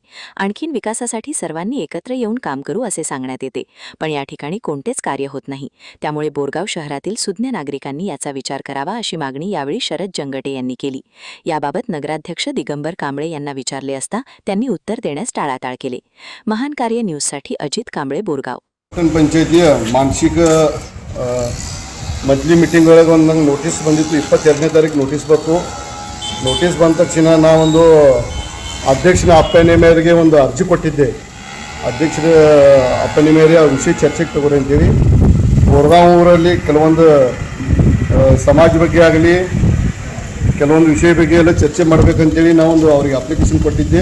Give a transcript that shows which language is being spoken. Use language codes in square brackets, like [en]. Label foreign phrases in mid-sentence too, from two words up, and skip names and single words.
[mr] आणखीन विकासासाठी सर्वांनी एकत्र येऊन काम करू असे सांगण्यात येते, पण या ठिकाणी कोणतेच कार्य होत नाही. त्यामुळे बोरगाव शहरातील सुज्ञ नागरिकांनी याचा विचार करावा अशी मागणी यावेळी शरद जंगटे यांनी केली. याबाबत नगराध्यक्ष दिगंबर कांबळे यांना विचारले असता त्यांनी उत्तर देण्यास टाळाटाळ केले. महान कार्य न्यूजसाठी अजित कांबळे, बोरगाव. पंचायती मानसिक [en] monthly meeting [kn] ಒಳಗೆ ಒಂದು ನಂಗೆ ನೋಟಿಸ್ ಬಂದಿತ್ತು. 22ನೇ ತಾರೀಕು ನೋಟಿಸ್ ಬಂತು. ನೋಟಿಸ್ ಬಂದ ತಕ್ಷಣ ನಾವೊಂದು ಅಧ್ಯಕ್ಷನ ಅಪ್ಪಣೆ ಮೇರೆಗೆ ಒಂದು ಅರ್ಜಿ ಕೊಟ್ಟಿದ್ದೆ. ಅಧ್ಯಕ್ಷರ ಅಪ್ಪಣೆ ಮೇರೆ ಆ ವಿಷಯ ಚರ್ಚೆಗೆ ತಗೋರಿ ಅಂತೇಳಿ ಬೋರಗಾಂವ್ ಊರಲ್ಲಿ ಕೆಲವೊಂದು ಸಮಾಜ ಬಗ್ಗೆ ಆಗಲಿ ಕೆಲವೊಂದು ವಿಷಯ ಬಗ್ಗೆ ಎಲ್ಲ ಚರ್ಚೆ ಮಾಡಬೇಕಂತೇಳಿ ನಾವೊಂದು ಅವರಿಗೆ ಅಪ್ಲಿಕೇಶನ್ ಕೊಟ್ಟಿದ್ದೆ.